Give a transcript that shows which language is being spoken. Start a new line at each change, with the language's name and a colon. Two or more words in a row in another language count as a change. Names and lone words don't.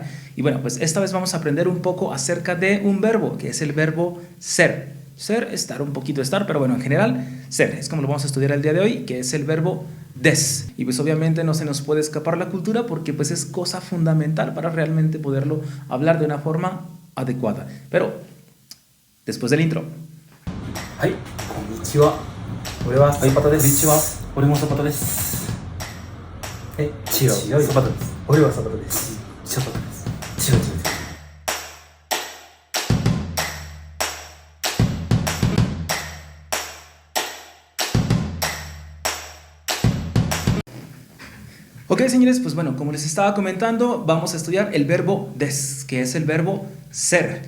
Spanish: Y bueno, pues esta vez vamos a aprender un poco acerca de un verbo, que es el verbo ser. Ser, estar, un poquito estar, pero bueno, en general, ser. Es como lo vamos a estudiar el día de hoy, que es el verbo des. Y pues obviamente no se nos puede escapar la cultura porque pues es cosa fundamental para realmente poderlo hablar de una forma adecuada. Pero, después del intro.
Japanese: はい、こんにちは。俺はサパタです。こんにちは。俺もサパタです。違う。サパタです。俺はサパタです。サパタです。違う。
Spanish: Ok, señores, pues bueno, como les estaba comentando, vamos a estudiar el verbo des, que es el verbo ser.